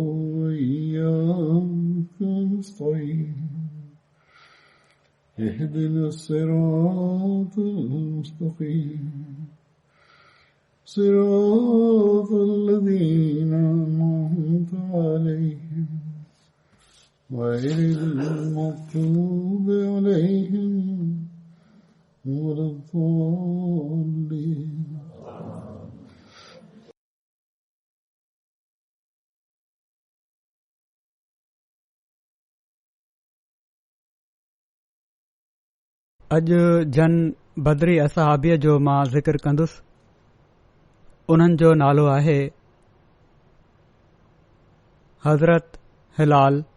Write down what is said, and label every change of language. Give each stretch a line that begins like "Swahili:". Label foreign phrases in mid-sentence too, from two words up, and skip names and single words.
Arabic: وإياك نستعين اهدنا الصراط المستقيم صراط الذين أنعمت عليهم غير المغضوب عليهم ولا الضالين.
Sindhi: अॼु जन बदरी असहाबीअ जो मां ज़िक्र कंदुसि. उन्हनि जो नालो आहे हज़रत हिलाल.